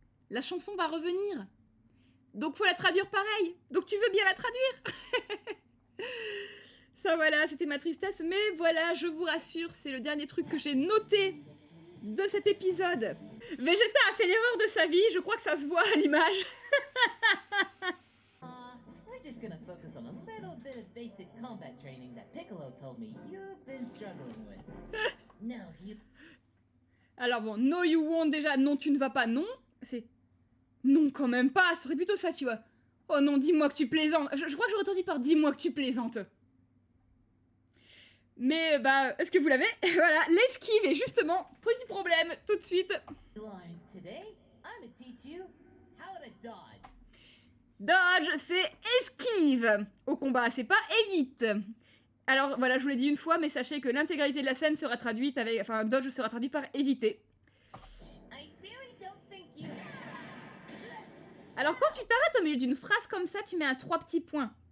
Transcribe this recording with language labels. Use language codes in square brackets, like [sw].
[fr] La chanson va revenir. Donc faut la traduire pareil. Donc tu veux bien la traduire. Ça voilà, c'était ma tristesse. Mais voilà, je vous rassure, c'est le dernier truc que j'ai noté de cet épisode. Vegeta a fait l'erreur de sa vie, je crois que ça se voit à l'image. [en] We're just gonna focus on a little bit of basic combat training that Piccolo told me you've been struggling with. No, you... [fr] Alors bon, [en] no you won't [fr] déjà, non tu ne vas pas, non. C'est... Non quand même pas, ce serait plutôt ça, tu vois. Oh non, dis-moi que tu plaisantes. Je crois que j'aurais entendu par dis-moi que tu plaisantes. Mais bah, est-ce que vous l'avez? Voilà, l'esquive est justement, petit problème, tout de suite. [en] learn today. I'm gonna teach you how to dodge. [fr] Dodge, c'est esquive. Au combat, c'est pas évite. Alors voilà, je vous l'ai dit une fois, mais sachez que l'intégralité de la scène sera traduite avec... Enfin, dodge sera traduit par éviter. [en] I really don't think you... [fr] Alors quand tu t'arrêtes au milieu d'une phrase comme ça, tu mets un 3 petits points.